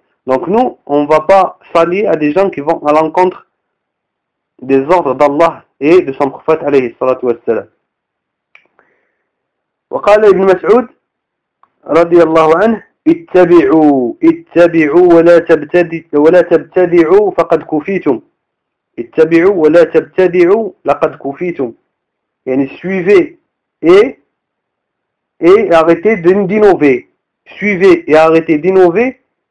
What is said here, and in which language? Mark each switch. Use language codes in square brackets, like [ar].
[fr] Donc nous, on ne va pas s'allier à des gens qui vont à l'encontre des ordres d'Allah et de son prophète alayhi salatu wa salam. [ar] Wa qala Ibn Mas'ud radiyallahu anhu, اتبعوا ولا تبتدعوا فقد كفيتم. اتبعوا ولا تبتدعوا لقد كفيتم. يعني [fr] suivez et arrêtez d'innover. Suivez et arrêtez d'innover.